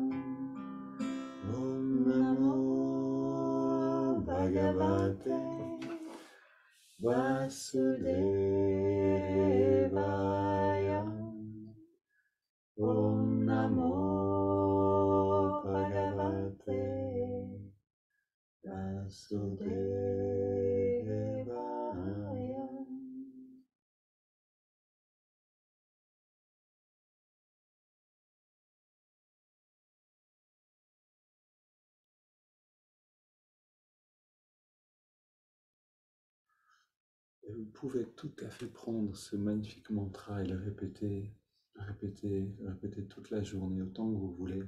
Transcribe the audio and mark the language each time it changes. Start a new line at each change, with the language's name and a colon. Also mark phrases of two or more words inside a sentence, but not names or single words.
Sanskrit: ओं नमो भगवते वासुदेवाय. ओं नमो भगवते वासुदेवाय.
French: Et vous pouvez tout à fait prendre ce magnifique mantra et le répéter, le répéter toute la journée, autant que vous voulez.